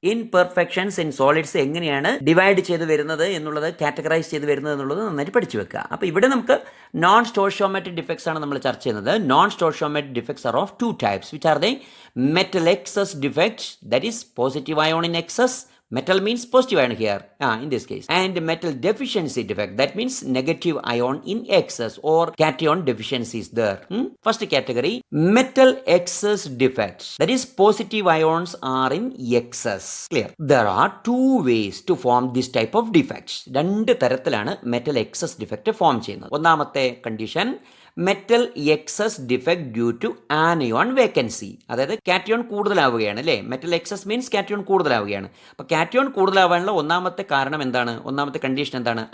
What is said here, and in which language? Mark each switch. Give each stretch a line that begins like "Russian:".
Malayalam: Imperfections in solids എങ്ങനെയാണ് divide ചെയ്ത് വരുന്നത് എന്നുള്ളത്, കാറ്റഗറൈസ് ചെയ്ത് വരുന്നത് എന്നുള്ളത് നന്നായിട്ട് പഠിച്ചു വെക്കുക. അപ്പോൾ ഇവിടെ നമുക്ക് നോൺ സ്റ്റോഷിയോമെട്രിക് ഡിഫക്ട്സ് ആണ് നമ്മൾ ചർച്ച ചെയ്യുന്നത്.
English: Non stoichiometric defects are of 2 types, which are they? Metal excess defects, that is positive ion in excess. Metal means positive ion here, in this case. And metal deficiency defect, that means negative ion in excess or cation deficiency is there. First category, metal excess defects. That is positive ions are in excess. Clear? There are 2 ways to form this type of defects.
Malayalam: 2 തരത്തിലാണ് metal excess defect form ചെയ്യുന്നത്. ഒന്നാമത്തെ condition,
English: Metal excess defect due to anion vacancy.
Malayalam: അതായത് cation കൂടുതലാവുകയാണ്, അല്ലേ?
English: metal excess means
Malayalam: cation കൂടുതലാവുകയാണ്. അപ്പോൾ cation കൂടുതലാവാനുള്ള ഒന്നാമത്തെ കാരണം എന്താണ്? ഒന്നാമത്തെ കണ്ടീഷൻ എന്താണ്?